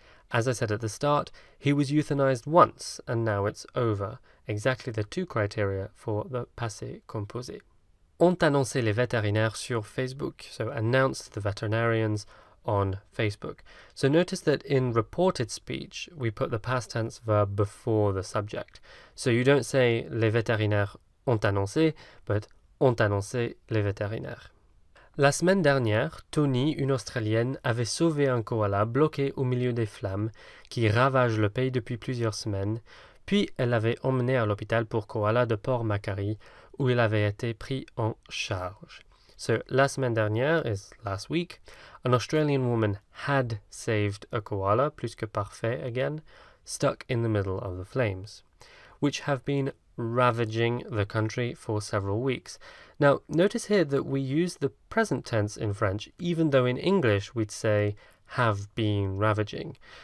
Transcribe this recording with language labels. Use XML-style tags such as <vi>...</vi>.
<en>As I said at the start, he was euthanized once, and now it's over. Exactly the two criteria for the passé composé.</en> <fr>Ont annoncé les vétérinaires sur Facebook,</fr> <en>so announced the veterinarians on Facebook. So notice that in reported speech, we put the past tense verb before the subject. So you don't say</en> <fr>les vétérinaires ont annoncé,</fr> <en>but</en> <fr>ont annoncé les vétérinaires. La semaine dernière, Tony, une Australienne, avait sauvé un koala bloqué au milieu des flammes qui ravagent le pays depuis plusieurs semaines, puis elle l'avait emmené à l'hôpital pour koala de Port-Macquarie où il avait été pris en charge.</fr> <en>So</en> <fr>la semaine dernière</fr> <en>is last week. An Australian woman had saved a koala,</en> <fr>plus que parfait</fr> <en>again, stuck in the middle of the flames, which have been ravaging the country for several weeks. Now, notice here that we use the present tense in French, even though in English we'd say have been ravaging.</en>